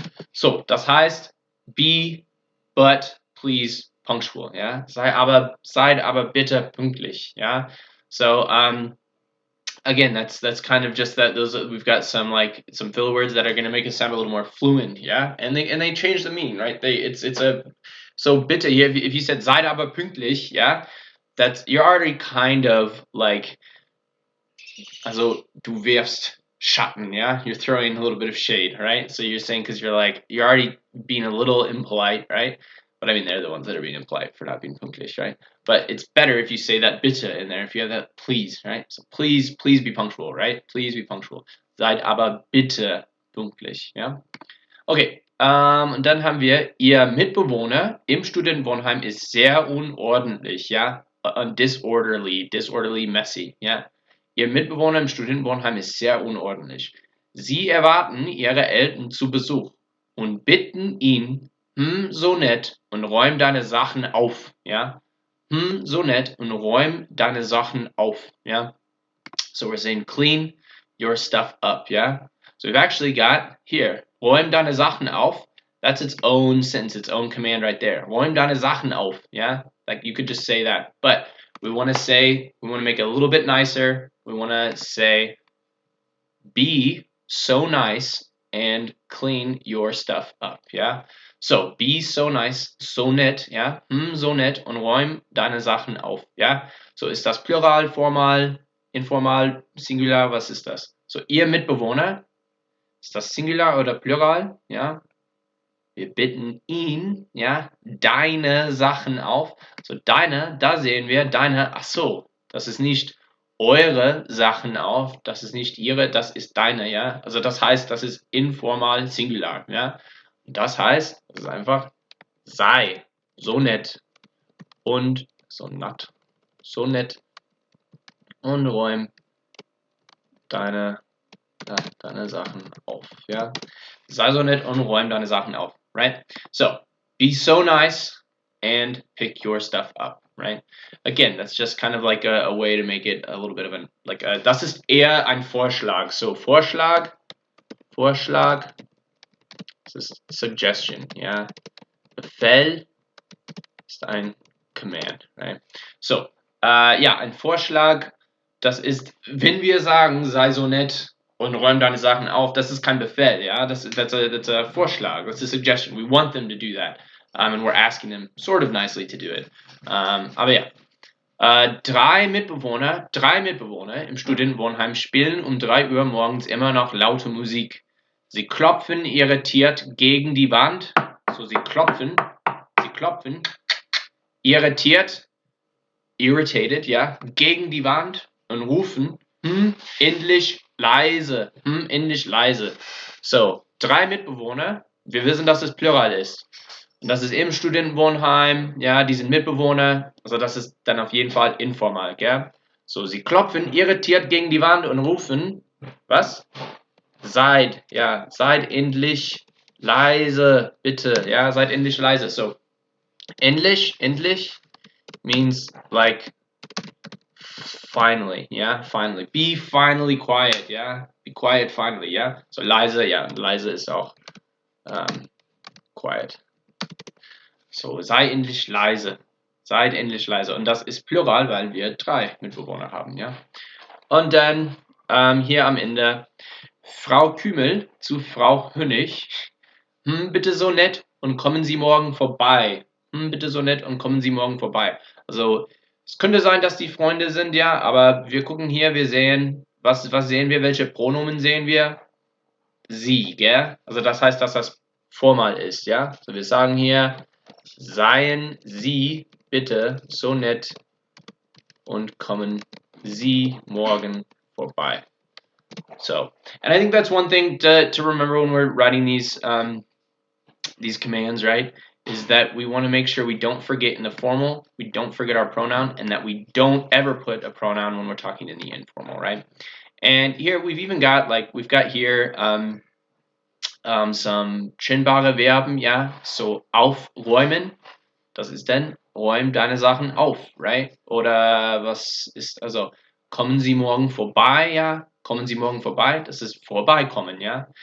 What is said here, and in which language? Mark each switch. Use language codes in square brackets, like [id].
[en] so, das heißt, be, but, please, punctual, ja, [de] seid aber bitte pünktlich, [en] ja, so, again, that's kind of just that those we've got some filler words that are going to make it sound a little more fluent, yeah, and they change the meaning, right? It's a so bitte if you said seid aber pünktlich, yeah, that's you're already kind of like, [de] also du wirfst Schatten, [en] yeah, you're throwing a little bit of shade, right? So you're saying because you're already being a little impolite, right? But I mean, they're the ones that are being impolite for not being pünktlich, right? But it's better if you say that bitte in there, if you have that please, right? So please be punctual, right? Please be punctual. [de] Seid aber bitte pünktlich, ja? Okay, und dann haben wir, Ihr Mitbewohner im Studentenwohnheim ist sehr unordentlich, ja? [en] Disorderly, messy, [de] ja? Ihr Mitbewohner im Studentenwohnheim ist sehr unordentlich. Sie erwarten Ihre Eltern zu Besuch und bitten ihn, so nett und räum deine Sachen auf, ja? So nett und räum deine Sachen auf, ja? [en] So we're saying clean your stuff up, yeah? So we've actually got here, [de] räum deine Sachen auf. [en] That's its own sentence, its own command right there. [de] Räum deine Sachen auf, [en] yeah? Like you could just say that, but we want to make it a little bit nicer. We want to say, be so nice and clean your stuff up, yeah? So, be so nice, [de] so nett, [en] ja? [de] So nett und räum deine Sachen auf, ja? So, ist das Plural, formal, informal, Singular, was ist das? So, Ihr Mitbewohner, ist das Singular oder Plural, ja? Wir bitten ihn, ja, deine Sachen auf. So, deine, da sehen wir, deine, ach so, das ist nicht eure Sachen auf, das ist nicht ihre, das ist deine, ja. Also das heißt, das ist informal Singular, ja. Und das heißt, das ist einfach, sei so nett und so nett und räum deine Sachen auf, ja. Sei so nett und räum deine Sachen auf, right? [en] So, be so nice and pick your stuff up, right? Again, that's just kind of like a way to make it a little bit of [de] das ist eher ein Vorschlag. So, Vorschlag, das ist Suggestion, ja. Befehl ist ein Command, right? So, ja, ein Vorschlag, das ist, wenn wir sagen, sei so nett und räum deine Sachen auf, das ist kein Befehl, ja, [en] that's a Vorschlag, that's a suggestion. We want them to do that, and we're asking them sort of nicely to do it. [de] Aber ja, 3 Mitbewohner im Studentenwohnheim spielen um 3 Uhr morgens immer noch laute Musik. Sie klopfen irritiert gegen die Wand. So, sie klopfen, irritiert, irritated, ja, gegen die Wand und rufen, endlich leise, endlich leise. So, 3 Mitbewohner. Wir wissen, dass es Plural ist. Und das ist im Studentenwohnheim, ja, die sind Mitbewohner. Also das ist dann auf jeden Fall informal, gell? So, sie klopfen irritiert gegen die Wand und rufen, was? Seid endlich leise, bitte, ja, seid endlich leise. [en] So, endlich means like finally, yeah, finally. Be finally quiet, yeah. Be quiet finally, yeah. [de] So leise, ja, leise ist auch quiet. So, sei endlich leise. Seid endlich leise. Und das ist Plural, weil wir 3 Mitbewohner haben, ja. Und dann hier am Ende Frau Kümel zu Frau Hünig. Bitte so nett und kommen Sie morgen vorbei. Bitte so nett und kommen Sie morgen vorbei. Also, es könnte sein, dass die Freunde sind, ja, aber wir gucken hier, wir sehen, was sehen wir, welche Pronomen sehen wir? Sie, gell? Also das heißt, dass das formal ist, ja? So, wir sagen hier, seien Sie bitte so nett und kommen Sie morgen vorbei. [en] So, and I think that's one thing to remember when we're writing these commands, right? Is that we want to make sure we don't forget in the formal, we don't forget our pronoun, and that we don't ever put a pronoun when we're talking in the informal, right? And here we've even got we've got here some trennbare Verben, ja, so aufräumen, [de] das ist dann räum deine Sachen auf, [en] right? [de] Oder was ist, also kommen Sie morgen vorbei, ja, kommen Sie morgen vorbei, das ist vorbeikommen, ja.